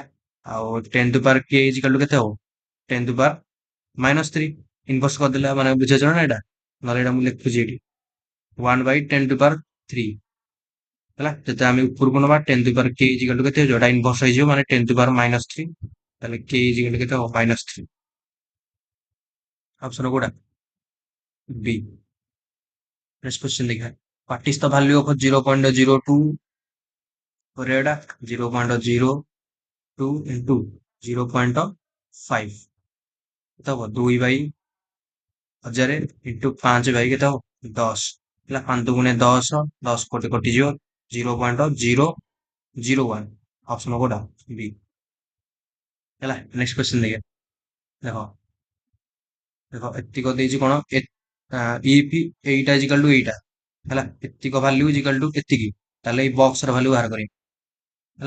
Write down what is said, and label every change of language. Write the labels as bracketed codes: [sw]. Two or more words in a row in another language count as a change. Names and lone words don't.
[or] ଆଉ 10 [en] to power k equal to [or] କେତେ ହବ 10 [en] to power -3 inverse [or] କରିଦେଲା ମାନେ ବୁଝିଛ ନା ଏଇଟା ନହେଲେ ଏଇଟା ମୁଁ ଲେଖୁଛି ଏଠି 1 [en] by 10 to power 3 [or] ହେଲା। ଯଦି ଆମେ ଉପରକୁ ନବା 10 [en] to power k equal to [or] କେତେ ହେଇଯିବ ଏଟା ଇନଭର୍ସ ହେଇଯିବ ମାନେ 10 [en] to power -3 [or] ତାହେଲେ [en] k equal to [or] କେତେ ହବ -3 ଅପସନ କୋଉଟା बी। [en] next question [or] देखा [en] what is the value of 0.02 [or] ଆଉ ଏଟା [en] 0.02 into 0.5 [or] तब [en] 2/1000 into 5 [or] के 10 ହେଲା 5 ଦୁଗୁଣେ 10 10 କୋଟି କଟିଯିବ 0.001 ଅପସନ କୋଉଟା ବି ହେଲା। [en] next question [or] ଦେଖିବା ଦେଖ ଦେଖ ଏତିକ ଦେଇଛି କଣ ଇଫ୍ ଏଇଟା [en] equal to [or] ଏଇଟା ହେଲା ଏତିକ ଭାଲ୍ୟୁ [en] equal to [or] ଏତିକି ତାହେଲେ ଏଇ ବକ୍ସ ର ଭାଲ୍ୟୁ ବାହାର କରିବେ ହେଲା।